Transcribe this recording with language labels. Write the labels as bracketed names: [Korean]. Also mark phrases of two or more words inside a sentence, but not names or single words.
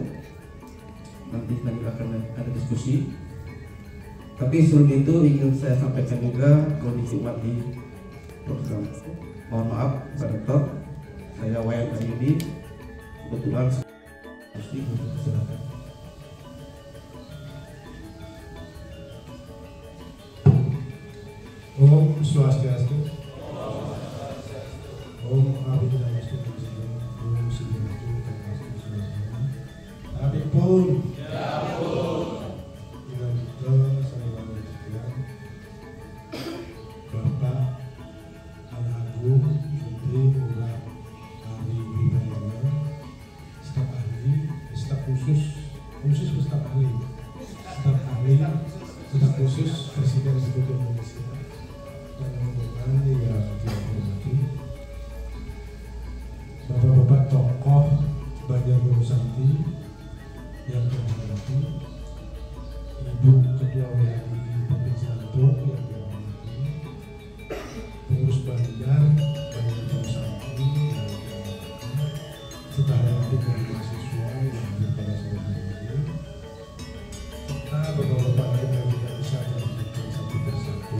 [Indonesian] Nanti akan ada diskusi. Tapi sebelum itu ingin saya sampaikan juga kondisi umat di program. Mohon maaf Pak Dokter, saya Wayan Ayudi, kebetulan silakan. [Sanskrit] Om Swastiastu. Om Abhidhammastu. Om Siddhatu Tamastu Swastiastu. [Indonesian] Tapi pun. Bapak Anang Agung Gede Ari Dwi Payana, staf ahli, staf khusus, staf ahli, staf khusus Presiden Republik Indonesia, dan rombongan yang saya hormati, bapak-bapak tokoh Banjar Santi yang saya hormati, Ibu Ketua WNI Provinsi Lampung yang saya hormati, pengurus Banjar Santi yang saya hormati, setara dengan mahasiswa yang pada sore hari ini, serta bapak-bapak lain yang tidak bisa menyebutkan satu persatu.